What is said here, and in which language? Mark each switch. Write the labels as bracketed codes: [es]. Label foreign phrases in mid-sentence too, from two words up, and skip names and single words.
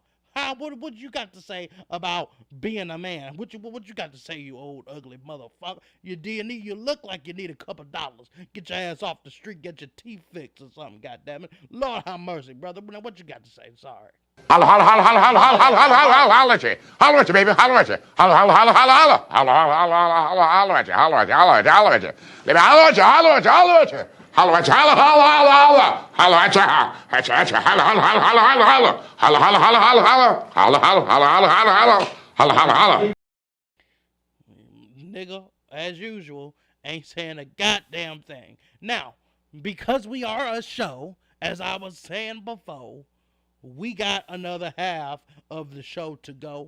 [en] What you got to say about being a man? What you got to say, you old ugly motherfucker? You look like you need $2. Get your ass off the street, get your teeth fixed or something, goddammit. Lord have mercy, brother. Now what you got to say? Sorry. Holla, holla, holla, holla, holla, holla, holla, holla, holla, holla at you. Holla at you, baby. Holla at you. Holla, holla, holla, holla, holla. Holla, holla, holla, holla, holla at you. Holla at you, holla at you, holla at you. Baby, holla at you, holla at you, holla at you. Holla at you, holla, holla, holla, holla. Holla at you, at you, holla, holla, holla, holla, holla, holla. Holla, holla, holla, holla, holla. Holla, holla, holla, holla, holla, holla. Holla, holla, holla. Nigga, as usual, ain't saying a goddamn thing. Now, because we are a show, as I was saying before, we got another half of the show to go.